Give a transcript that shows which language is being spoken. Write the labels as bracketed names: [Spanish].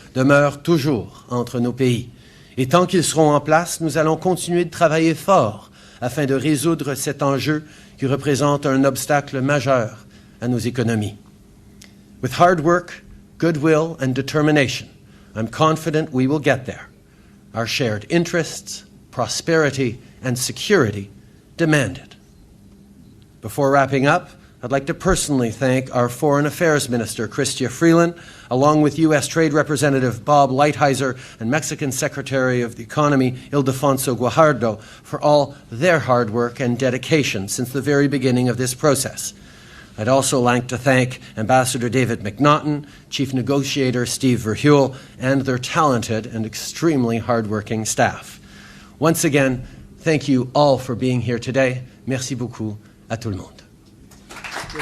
[French] demeurent toujours entre nos pays. Et tant qu'ils seront en place, nous allons continuer de travailler fort afin de résoudre cet enjeu qui représente un obstacle majeur à nos économies. [English] With hard work, goodwill, and determination, I'm confident we will get there. Our shared interests, prosperity, and security demand it. Before wrapping up, I'd like to personally thank our Foreign Affairs Minister, Chrystia Freeland, along with U.S. Trade Representative Bob Lighthizer and Mexican Secretary of the Economy, Ildefonso Guajardo, for all their hard work and dedication since the very beginning of this process. I'd also like to thank Ambassador David McNaughton, Chief Negotiator Steve Verheuel, and their talented and extremely hardworking staff. Once again, thank you all for being here today. [French] Merci beaucoup à tout le monde.